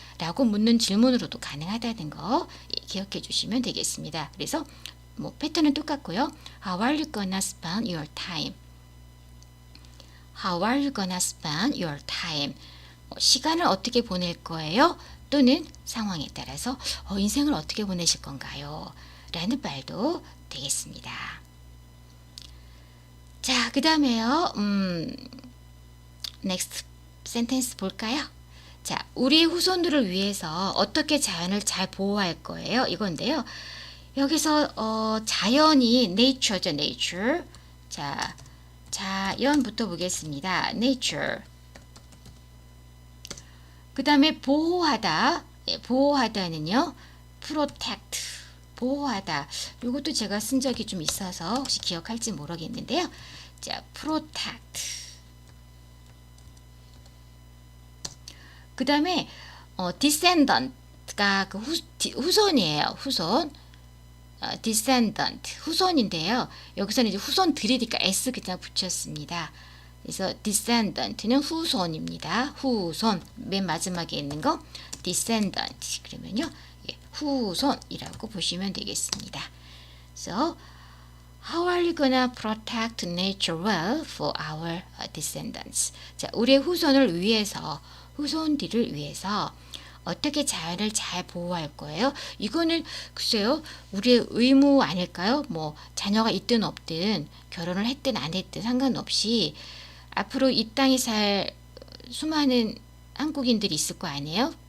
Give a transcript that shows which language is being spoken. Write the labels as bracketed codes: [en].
[ko] 라고 묻는 질문으로도 가능하다는 거 기억해 주시면 되겠습니다. 그래서 패턴은 똑같고요. [en] How are you gonna spend your time? How are you gonna spend your time? [ko] 시간을 어떻게 보낼 거예요? 또는 상황에 따라서 인생을 어떻게 보내실 건가요? 라는 말도 되겠습니다. 자, 그 다음에요. [en] next sentence [ko] 볼까요? 자, 우리 후손들을 위해서 어떻게 자연을 잘 보호할 거예요? 이건데요. 여기서 자연이 nature죠, nature. 자, 자연부터 보겠습니다. [en] nature. [ko] 그 다음에 보호하다. 보호하다는요. protect. 보호하다. 이것도 제가 쓴 적이 좀 있어서 혹시 기억할지 모르겠는데요. [en] 자, protect. [ko] 그 다음에 descendant가 그 후손이에요. 후손. descendant 후손인데요. 여기서는 이제 후손들이니까 s 그냥 붙였습니다. 그래서 descendant는 후손입니다. 후손 맨 마지막에 있는 거 descendant 그러면요 후손이라고 보시면 되겠습니다. [en] So how are you gonna protect nature well for our descendants? [ko] 자, 우리의 후손을 위해서 후손들을 위해서 어떻게 자연을 잘 보호할 거예요? 이거는 글쎄요, 우리의 의무 아닐까요? 자녀가 있든 없든 결혼을 했든 안 했든 상관없이 앞으로 이 땅에 살 수많은 한국인들이 있을 거 아니에요?